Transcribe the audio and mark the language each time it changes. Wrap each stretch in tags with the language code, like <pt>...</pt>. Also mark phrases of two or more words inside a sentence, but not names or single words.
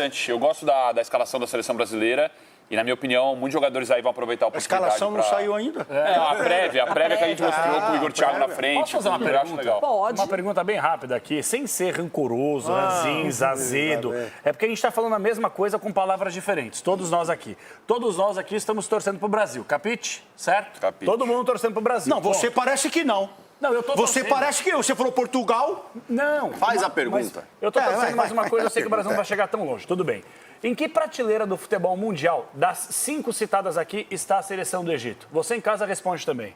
<pt>Eu gosto da escalação da seleção brasileira E, na minha opinião, muitos jogadores aí vão aproveitar a oportunidade. A escalação não saiu ainda? A prévia que a gente mostrou com o Igor Thiago na frente. Posso fazer uma eu acho pergunta? legal. Pode. Uma pergunta bem rápida aqui, sem ser rancoroso, ranzinza, azedo. É porque a gente está falando a mesma coisa com palavras diferentes. Todos nós aqui estamos torcendo pro Brasil. Capite? Certo? Capite. Todo mundo torcendo pro Brasil. Não, você parece que não. Não, eu tô Você torcendo. parece que você falou Portugal. Não. Faz a pergunta. Eu tô torcendo mais uma coisa, eu faz sei que o Brasil não pergunta. vai chegar tão longe. Tudo bem. Em que prateleira do futebol mundial, das 5 citadas aqui, está a seleção do Egito? Você em casa responde também.</pt>